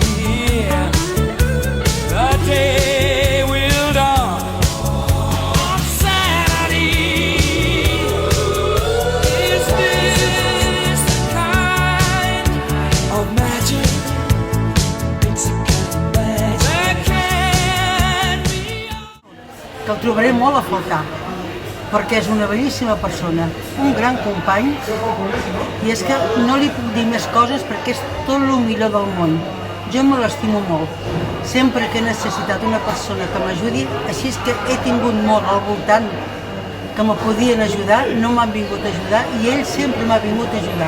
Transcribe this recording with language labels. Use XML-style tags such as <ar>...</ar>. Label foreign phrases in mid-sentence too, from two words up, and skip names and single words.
<en>The day will dawn on Saturday. Is this the kind of magic? It's a kind of magic. There can be</en> <ca>Que el trobaré molt a faltar, perquè és una bellíssima persona, un gran company, i és que no li puc dir més coses perquè és tot el millor del món. Jo me l'estimo molt. Sempre que he necessitat una persona que m'ajudi, així és que he tingut molt al voltant que me podien ajudar, no m'han vingut a ajudar i ell sempre m'ha vingut a ajudar.</ca>